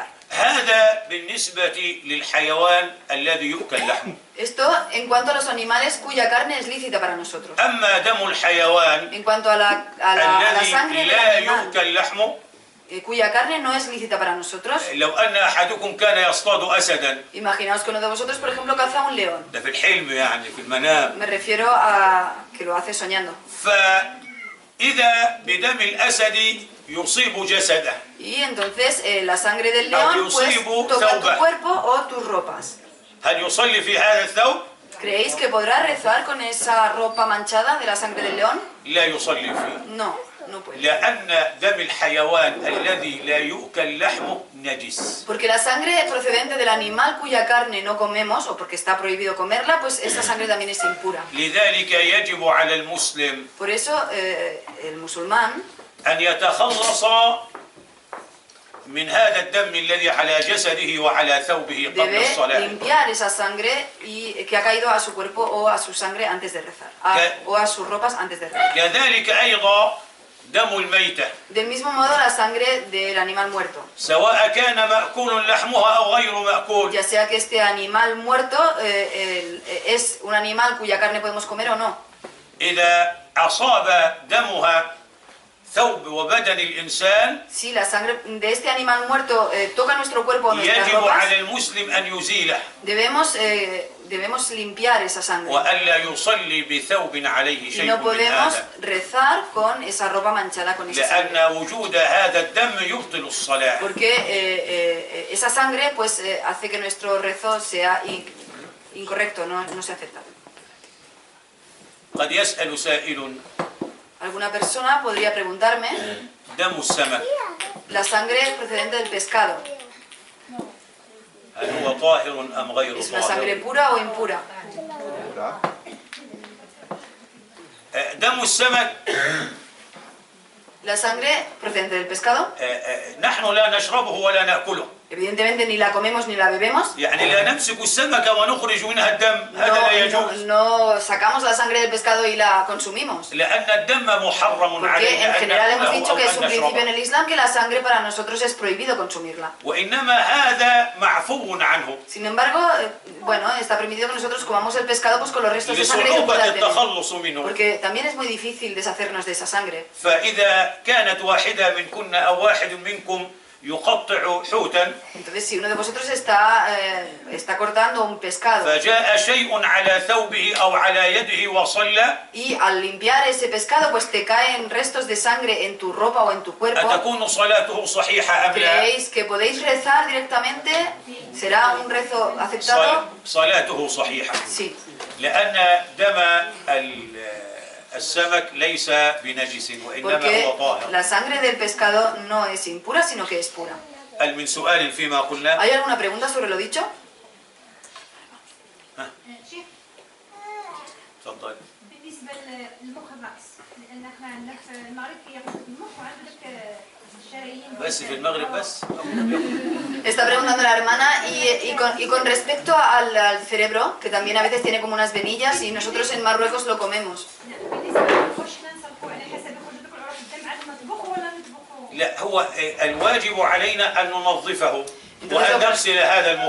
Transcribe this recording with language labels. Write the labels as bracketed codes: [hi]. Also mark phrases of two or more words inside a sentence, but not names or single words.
[ar] هذا بالنسبة للحيوان الذي يؤكل لحمه. [es] Esto en cuanto a los animales cuya carne es lícita para nosotros. [ar] أما دم الحيوان [es] En cuanto a la sangre [ar] الذي [es] del [ar] لا [es] animal [ar] يؤكل لحمه [es] cuya carne no es lícita para nosotros, [ar] لو أن أحدكم كان يصطاد أسدا [es] imaginaos que uno de vosotros, por ejemplo, caza un león. [ar] ده في الحلم يعني في المنام [es] Me refiero a que lo hace soñando. [ar] فإذا بدم الأسد يصيب جسده [es] Y entonces la sangre del león pues toca tu cuerpo o tus ropas. [ar] هل يصلي في هذا الثوب؟ [es] ¿Creéis que podrá rezar con esa ropa manchada de la sangre del león? [ar] لا يصلي فيه [es] No, no puede. [ar] لأن دم الحيوان الذي لا يؤكل لحمه نجس. [es] Porque la sangre procedente del animal cuya carne no comemos, o porque está prohibido comerla, pues esa sangre también es impura. [ar] لذلك يجب على المسلم [es] Por eso el musulmán [ar] أن يتخلص من هذا الدم الذي على جسده وعلى ثوبه قبل [es] debe [ar] الصلاة. [es] limpiar esa sangre y que ha caído a su cuerpo o a su sangre antes de rezar, o a sus ropas antes de rezar. [ar] كذلك أيضا دم الميتة [es] Del mismo modo la sangre del animal muerto, [ar] سواء كان مأكول لحمها أو غير مأكول. [es] ya sea que este animal muerto es un animal cuya carne podemos comer o no. [ar] إذا أصاب دمها ثوب وبدن الإنسان [es] Si la sangre de este animal muerto toca nuestro cuerpo o nuestras [ar] يجب [es] ropas, [ar] على المسلم أن يزيله [es] debemos limpiar esa sangre. [ar] وألا يصلي بثوب عليه [es] Y [ar] شيء [es] no [ar] من [es] podemos [ar] هذا [es] rezar con esa ropa manchada con esa sangre. [ar] لأن وجود هذا الدم يبطل الصلاة. [es] Porque esa sangre pues hace que nuestro rezo sea incorrecto, no se acepta. [ar] قد يسأل سائل [es] Alguna persona podría preguntarme, [ar] دم السمك [es] la sangre procedente del pescado, [ar] هل هو طاهر أم غير [es] ¿es una sangre [ar] طاهر؟ [es] pura o impura? [ar] دم السمك [es] La sangre procedente del pescado, [ar] نحن لا نشربه ولا نأكله. [es] evidentemente ni la comemos ni la bebemos. [ar] يعني لا نمسك السمكة ونخرج منها الدم، هذا لا يجوز. [es] No sacamos la sangre del pescado y la consumimos. [ar] لأن الدم محرم [es] Porque [ar] علينا [es] en [ar] أن [es] general hemos [ar] نأكله [es] dicho [ar] أو [es] que es un [ar] أن [es] principio en [ar] نشربه. [es] el Islam que la sangre para nosotros es prohibido consumirla. [ar] وإنما هذا معفو عنه [es] Sin embargo, bueno, está permitido que nosotros comamos el pescado pues con los restos de sangre que [ar] لصعوبة [es] pueda tener. [ar] التخلص منه. [es] Porque también es muy difícil deshacernos de esa sangre. [ar] فإذا كانت واحدة منكن أو واحد منكم يقطع حوتا [es] Entonces, si uno de vosotros está cortando un pescado [ar] فجاء شيء على ثوبه أو على يده وصلى [es] y al limpiar ese pescado pues te caen restos de sangre en tu ropa o en tu cuerpo, [ar] أتكون صلاته صحيحة أم لا؟ [es] ¿creéis que podéis rezar directamente? ¿Será un rezo aceptado? [ar] صلاته صحيحة [es] Sí. [ar] لأن دم السمك ليس بنجس وإنما [es] Porque [ar] هو طاهر. [es] la sangre del pescado no es impura, sino que es pura. [ar] هل من سؤال فيما قلنا؟ [es] ¿Hay alguna pregunta sobre lo dicho? [ar] شيخ تفضل. بالنسبة للمخ الرأس لأن احنا عندنا في المغرب كياخذ المخ وعندك الشرايين بس في المغرب بس؟ [es] Está preguntando la hermana y con respecto al cerebro, que también a veces tiene como unas venillas y nosotros en Marruecos lo comemos. [ar] بالنسبة للمخ نصرفوا على حسب يخرج لك العروق الدم عاد نطبخه ولا نطبخه؟ لا هو الواجب علينا أن ننظفه وأن نغسل هذا المخ